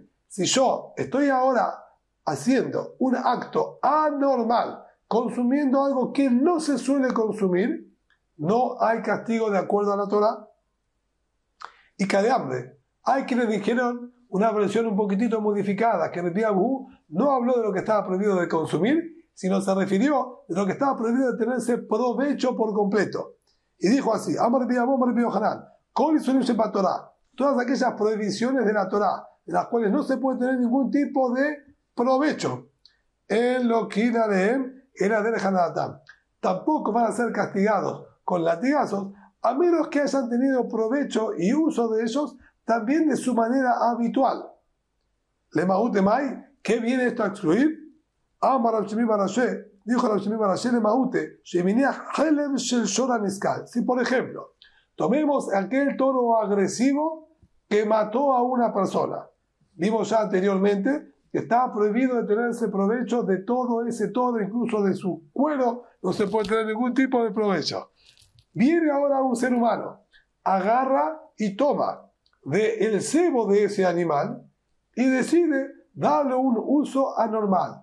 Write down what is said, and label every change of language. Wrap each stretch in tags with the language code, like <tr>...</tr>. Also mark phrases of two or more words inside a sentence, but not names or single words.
<es>Si yo estoy ahora haciendo un acto anormal, consumiendo algo que no se suele consumir, no hay castigo de acuerdo a la Torah. Y de hambre. Hay quienes dijeron una versión un poquitito modificada, que Rabbi Abu no habló de lo que estaba prohibido de consumir, sino se refirió de lo que estaba prohibido de tenerse provecho por completo. Y dijo así,</es> <he>אמר רבי אבהו, אמר רבי יוחנן, כל איסורים שבתורה,</he> <es>todas aquellas prohibiciones de la Torah, de las cuales no se puede tener ningún tipo de provecho, en lo que era de Hanadatam, tampoco van a ser castigados con latigazos, a menos que hayan tenido provecho y uso de ellos también de su manera habitual.</es> <arc>למעוטי מאי,</arc> <es>¿qué viene esto a excluir?</es> <arc>אמר רב שימי בר אשי,</arc> <es>dijo Rav Shimi bar Ashi</es> <arc>למעוטי, שמניח חלב של שור הנסקל.</arc> <es>Si por ejemplo, tomemos aquel toro agresivo que mató a una persona. Vimos ya anteriormente que está prohibido de tenerse provecho de todo ese todo, incluso de su cuero, no se puede tener ningún tipo de provecho. Viene ahora un ser humano, agarra y toma del sebo de ese animal y decide darle un uso anormal.</es>